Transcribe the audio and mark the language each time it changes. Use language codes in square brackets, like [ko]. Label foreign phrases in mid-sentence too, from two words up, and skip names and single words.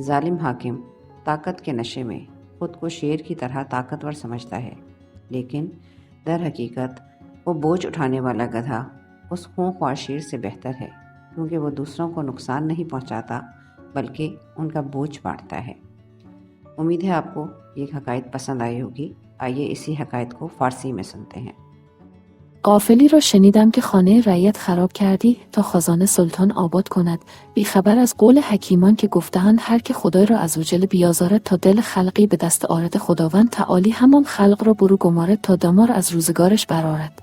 [ur] ظالم حاکم طاقت کے نشے میں خود کو شیر کی طرح طاقتور سمجھتا ہے، لیکن در حقیقت وہ بوجھ اٹھانے والا گدھا اس خونخوار شیر سے بہتر ہے، کیونکہ وہ دوسروں کو نقصان نہیں پہنچاتا بلکہ ان کا بوجھ بانٹتا ہے۔ امید ہے آپ کو یہ حکایت پسند آئی ہوگی۔ آئیے اسی حکایت کو فارسی میں سنتے ہیں۔ [fa] قافلی را شنیدم که خانه رعیت خراب کردی تا خزانه سلطان آباد کند. بیخبر از قول حکیمان که گفته‌اند هر که خدای را عزوجل بیازارد تا دل خلقی به دست آرد، خداوند تعالی همان خلق را برو گمارد تا دمار از روزگارش برآرد.